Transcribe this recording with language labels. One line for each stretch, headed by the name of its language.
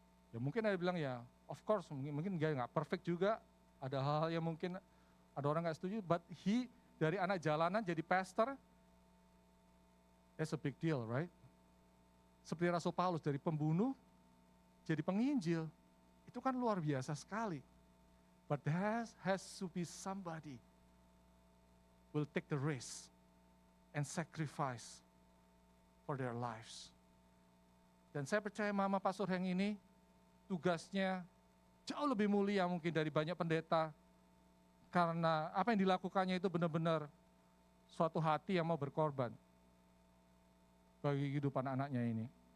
Indonesian: Ya mungkin ada bilang ya, of course, mungkin dia nggak perfect juga, ada hal-hal yang mungkin ada orang nggak setuju, but he dari anak jalanan jadi pastor,
English: that's a big deal, right?
Indonesian: Seperti Rasul Paulus dari pembunuh jadi penginjil, itu kan luar biasa sekali.
English: But there has to be somebody will take the risk and sacrifice for their lives.
Indonesian: Dan saya percaya Mama Pastor Heng ini tugasnya jauh lebih mulia mungkin dari banyak pendeta, karena apa yang dilakukannya itu benar-benar suatu hati yang mau berkorban bagi kehidupan anaknya ini.